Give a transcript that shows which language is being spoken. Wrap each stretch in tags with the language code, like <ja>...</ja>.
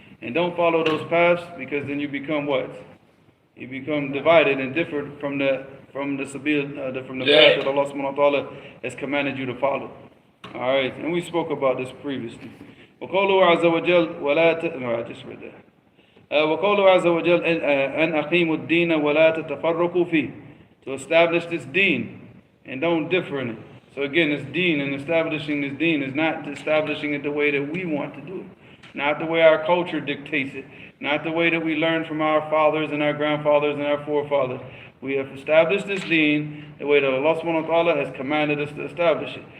<en>And don't follow those paths, because then you become what? You become divided and different from the sabil, from the path that Allah subhanahu wa ta'ala has commanded you to follow. Alright, and we spoke about this previously.</en> <ar>وقوله عز وجل</ar> <en>no, I just read that.</en> <ar>وقوله عز وجل أن أقيموا الدين ولا تتفرقوا فيه.</ar> <en>To establish this deen and don't differ in it. So again, this deen and establishing this deen is not establishing it the way that we want to do it. Not the way our culture dictates it. Not the way that we learned from our fathers and our grandfathers and our forefathers. We have established this deen the way that Allah subhanahu wa ta'ala has commanded us to establish it.</en>